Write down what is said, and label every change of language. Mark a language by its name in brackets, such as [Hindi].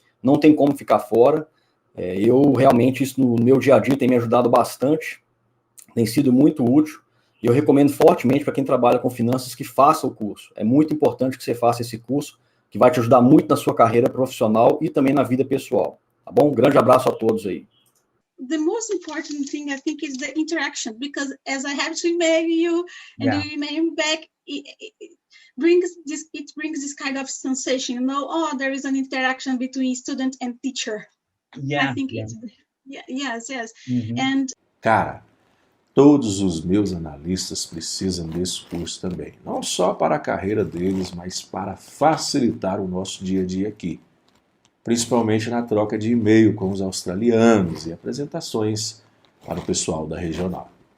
[Portuguese] Não tem como ficar fora. Eu realmente, isso no meu dia a dia tem me ajudado bastante. Tem sido muito útil. E eu recomendo fortemente para quem trabalha com finanças que faça o curso. É muito importante que você faça esse curso, que vai te ajudar muito na sua carreira profissional e também na vida pessoal. Tá bom? Um grande abraço a todos aí. [English] The most important thing, I think, is the interaction, because as I have to email you and you email back, it brings this kind of sensation, you know, oh, there is an interaction between student and teacher. I think it's, yes. And [Portuguese] Cara, todos os meus analistas precisam desse curso também. Não só para a carreira deles, mas para facilitar o nosso dia a dia aqui. Principalmente na troca de e-mail com os australianos e apresentações para o pessoal da regional.